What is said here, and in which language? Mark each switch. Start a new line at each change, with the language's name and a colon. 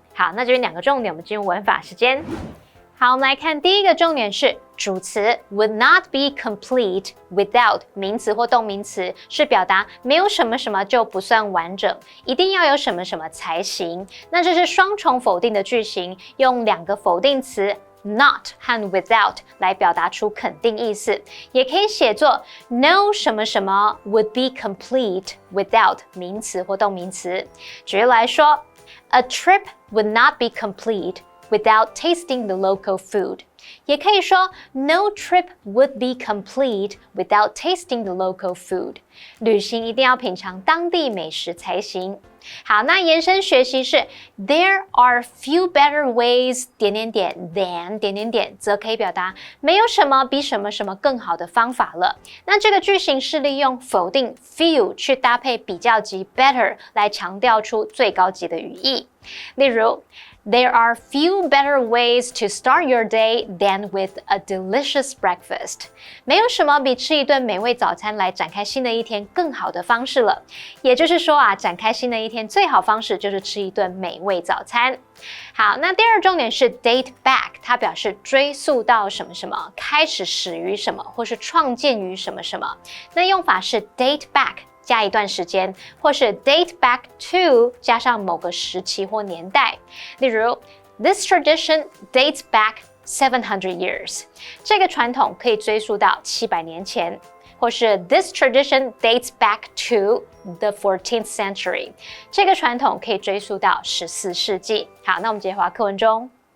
Chinese: 好，那这边两个重点，我们进入文法时间。好，我们来看第一个重点是主词
English: would not be complete without
Chinese: 名词或动名词，是表达没有什么什么就不算完整，一定要有什么什么才行。那这是双重否定的句型，用两个否定词not 和 without 来表达出肯定意思，也可以写作 no 什么什么
English: would be complete without
Chinese: 名词或动名词。举例来说
English: A trip would not be complete without tasting the local food.
Chinese: 也可以说
English: No trip would be complete without tasting the local food.
Chinese: 旅行一定要品尝当地美食才行。好，那延伸学习是
English: There are few better ways than
Chinese: 则可以表达没有什么比什么什么更好的方法了。那这个句型是利用否定 few 去搭配比较级 better 来强调出最高级的语义。例如
English: There are few better ways to start your day than with a delicious breakfast.
Chinese: 没有什么比吃一顿美味早餐来展开新的一天更好的方式了。也就是说啊，展开新的一天最好方式就是吃一顿美味早餐。好，那第二重点是 date back， 它表示追溯到什么什么，开始始于什么，或是创建于什么什么。那用法是 date back。加一段时间，或是 date back to 加上某个时期或年代。例如
English: This tradition dates back 700 years.
Chinese: 这个传统可以追溯到700年前。或是
English: This tradition dates back to the 14th century.
Chinese: 这个传统可以追溯到14世纪。好，那我们直接回到课文中。